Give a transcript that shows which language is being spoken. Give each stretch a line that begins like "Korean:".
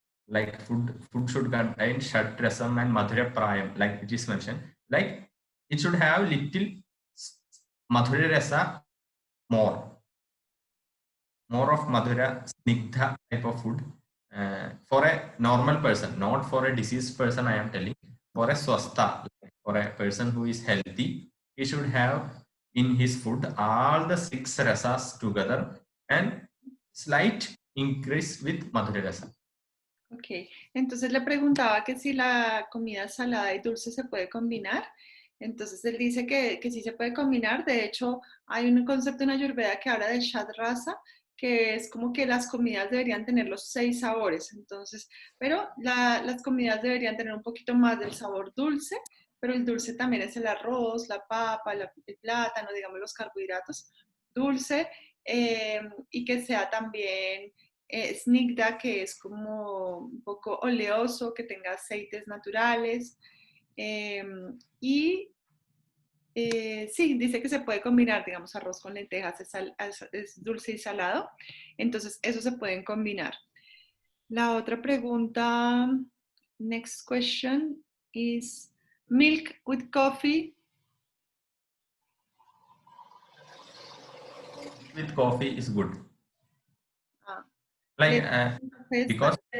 English: like food should contain shad rasam and madhura prayam, like it is mentioned, like it should have little madhura rasa, more of madhura snigdha type of food, for a normal person, not for a diseased person. I am telling, for a swastha, for a person who is healthy, he should have in his food all the 6 rasas together and slight increase with madhura rasa.
Spanish: Ok, entonces le preguntaba que si la comida salada y dulce se puede combinar. Entonces él dice que sí se puede combinar. De hecho, hay un concepto en Ayurveda que habla de Shad Rasa, que es como que las comidas deberían tener los 6 sabores. Entonces, pero las comidas deberían tener un poquito más del sabor dulce, pero el dulce también es el arroz, la papa, el plátano, digamos los carbohidratos, dulce, y que sea también snigda, que es como un poco oleoso, que tenga aceites naturales. Y sí, dice que se puede combinar, digamos, arroz con lentejas, es dulce y salado. Entonces, eso se pueden combinar. La otra pregunta,
English: next question, is milk with coffee. With coffee is good. Ah, Like because